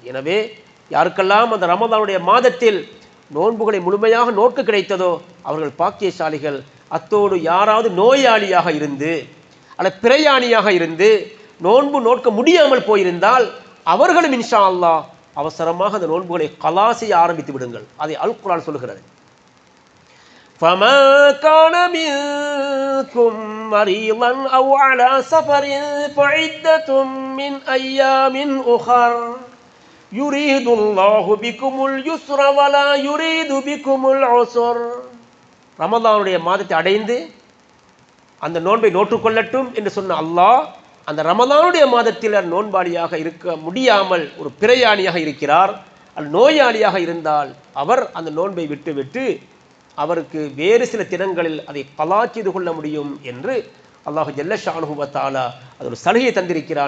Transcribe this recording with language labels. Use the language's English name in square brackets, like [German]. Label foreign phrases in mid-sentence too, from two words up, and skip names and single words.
[Tamil] எனவே யாருக்கெல்லாம் அந்த ரமதானுடைய மாதத்தில் நோன்புகளை முழுமையாக நோக்க கிடைத்ததோ அவர்கள் பாக்கியசாலிகள். அத்தோடு யாராவது நோயாளியாக இருந்து அல்ல பிரயாணியாக இருந்து நோன்பு நோக்க முடியாமல் போயிருந்தால் அவர்களும் [Arabic] إن شاء الله [Tamil] அவசரமாக அந்த நோன்புகளை கலா செய்ய ஆரம்பித்து விடுங்கள். அதை அல் குர்ஆன் சொல்லுகிறது. [Arabic] فَمَا كَانَ مِنكُم مَّرِيضًا أَوْ عَلَى سَفَرٍ فَعِدَّةٌ مِّنْ أَيَّامٍ أُخَرَ يُرِيدُ اللَّهُ بِكُمُ الْيُسْرَ وَلَا يُرِيدُ بِكُمُ الْعُسْرَ. [Tamil] ரமதானுடைய மாதத்தை அடைந்து அந்த நோன்பை நோற்றுக்கொள்ளட்டும் என்று சொன்ன அல்லாஹ், அந்த ரமதானுடைய மாதத்தில் நோன்பாளியாக இருக்க முடியாமல் ஒரு பிரயாணியாக இருக்கிறார், நோயாளியாக இருந்தால் அவர் அந்த நோன்பை விட்டு அவருக்கு வேறு சில தினங்களில் அதை கலா செய்து கொள்ள முடியும் என்று [Arabic] الله جل شأنه وتعالى [Tamil] அது ஒரு சலுகையை தந்திருக்கிறான்.